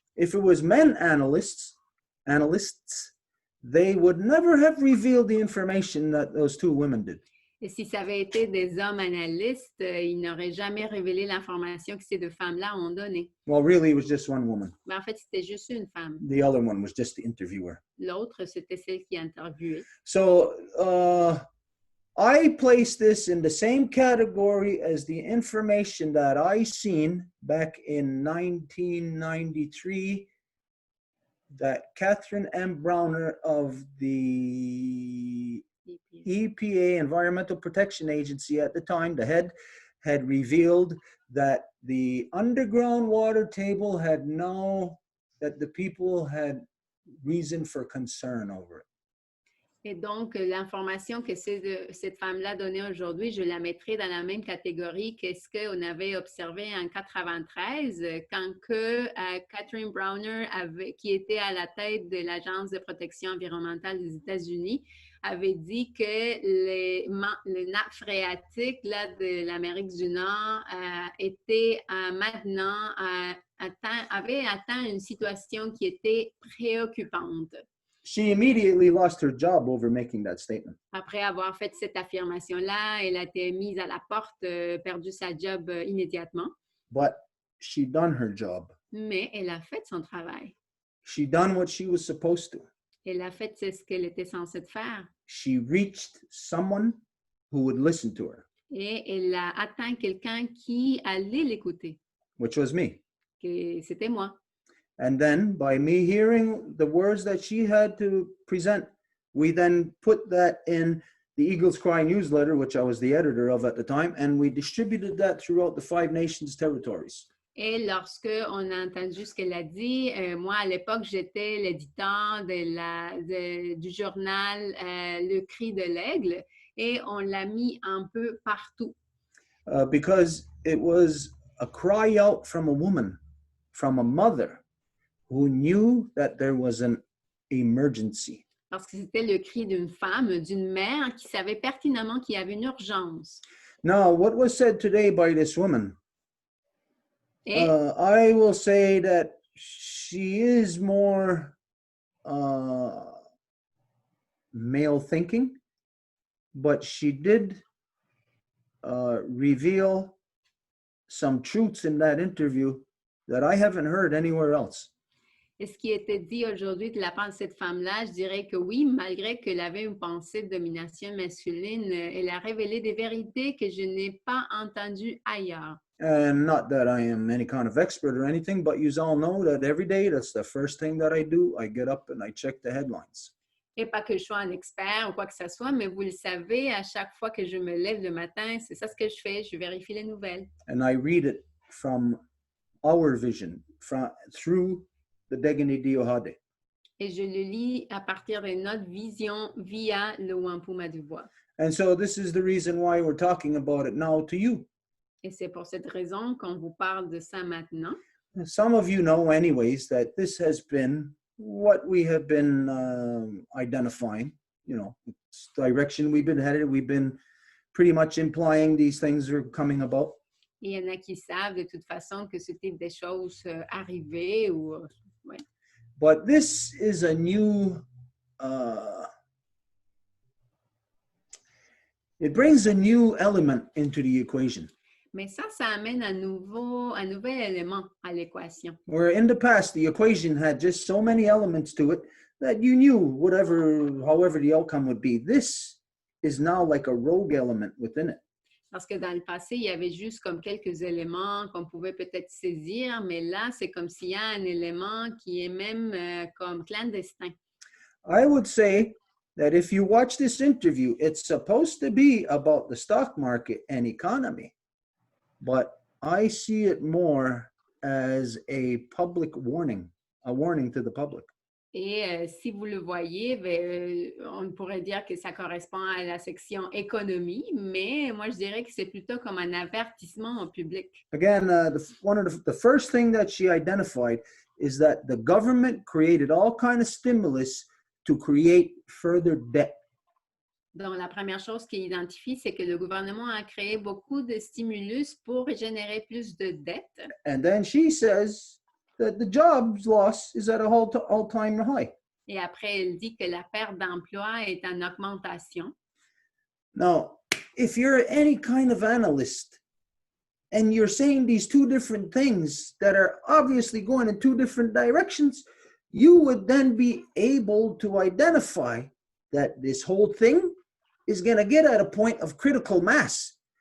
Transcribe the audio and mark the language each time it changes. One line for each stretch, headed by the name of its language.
English: If it was men analysts, they would never have revealed the information that those two women did.
French: Et si ça avait été des hommes analystes, ils n'auraient jamais révélé l'information que ces deux femmes-là ont donnée.
English: Well, really, it was just one woman.
French: Mais en fait, c'était juste une femme.
English: The other one was just the interviewer.
French: L'autre, c'était celle qui interviewait.
English: So, I place this in the same category as the information that I seen back in 1993 that Catherine M. Browner of the EPA, Environmental Protection Agency at the time, the head, had revealed that the underground water table had that the people had reason for concern over it.
French: Et donc, l'information que cette femme-là donnait aujourd'hui, je la mettrai dans la même catégorie que ce qu'on avait observé en 1993, quand que Catherine Browner, qui était à la tête de l'Agence de protection environnementale des États-Unis, avait dit que les nappes phréatiques là, de l'Amérique du Nord étaient maintenant avaient atteint une situation qui était préoccupante.
English: She immediately lost her job over making that statement.
French: Après avoir fait cette affirmation-là, elle a été mise à la porte, perdu sa job immédiatement.
English: But she done her job.
French: Mais elle a fait son travail.
English: She done what she was supposed to.
French: Elle a fait ce qu'elle était censée faire.
English: She reached someone who would listen to her.
French: Et elle a atteint quelqu'un qui allait l'écouter.
English: Which was me.
French: Que c'était moi.
English: And then, by me hearing the words that she had to present, we then put that in the Eagles Cry newsletter, which I was the editor of at the time, and we distributed that throughout the 5 nations territories.
French: Et lorsque on a entendu ce qu'elle a dit, moi, à l'époque, j'étais l'éditeur du journal Le Cri de l'Aigle et on l'a mis un peu partout.
English: Because it was a cry out from a woman, from a mother, who knew that there was an emergency.
French: Parce que c'était le cri d'une femme, d'une mère qui savait pertinemment qu'il y avait une urgence.
English: Now, what was said today by this woman,
French: Et
English: I will say that she is more male thinking, but she did reveal some truths in that interview that I haven't heard anywhere else.
French: Et ce qui était dit aujourd'hui de la part de cette femme-là, je dirais que oui, malgré qu'elle avait une pensée de domination masculine, elle a révélé des vérités que je n'ai pas entendues ailleurs.
English: And not that I am any kind of expert or anything, but you all know that every day, that's the first thing that I do. I get up and I check the headlines.
French: Et pas que je sois un expert ou quoi que ce soit, mais vous le savez, à chaque fois que je me lève le matin, c'est ça ce que je fais, je vérifie les nouvelles.
English: And I read it from our vision, through the Degani Diohade.
French: Et je le lis à partir de notre vision via le Wampum à Deux Voies.
English: And so this is the reason why we're talking about it now to you.
French: Et c'est pour cette raison qu'on vous parle de ça maintenant.
English: Some of you know anyways that this has been what we have been identifying, it's the direction we've been headed. We've been pretty much implying these things are coming about.
French: Et il y en a qui savent de toute façon que ce type de choses arrivaient ou... ouais.
English: But this is a new, it brings a new element into the equation.
French: Mais ça amène un nouvel élément à l'équation.
English: Where in the past, the equation had just so many elements to it that you knew however the outcome would be. This is now like a rogue element within it.
French: Parce que dans le passé, il y avait juste comme quelques éléments qu'on pouvait peut-être saisir, mais là, c'est comme s'il y a un élément qui est même comme clandestin.
English: I would say that if you watch this interview, it's supposed to be about the stock market and economy, but I see it more as a public warning, a warning to the public.
French: Et si vous le voyez, on pourrait dire que ça correspond à la section économie, mais moi, je dirais que c'est plutôt comme un avertissement au public.
English: Again, the first thing that she identified is that the government created all kind of stimulus to create further debt.
French: Donc, la première chose qu'il identifie, c'est que le gouvernement a créé beaucoup de stimulus pour générer plus de dettes.
English: And then she says that the jobs loss is at a all-time high.
French: Et après, elle dit que la perte d'emploi est en augmentation.
English: Now, if you're any kind of analyst and you're saying these two different things that are obviously going in two different directions, you would then be able to identify that this whole thing is going to get at a point of critical mass.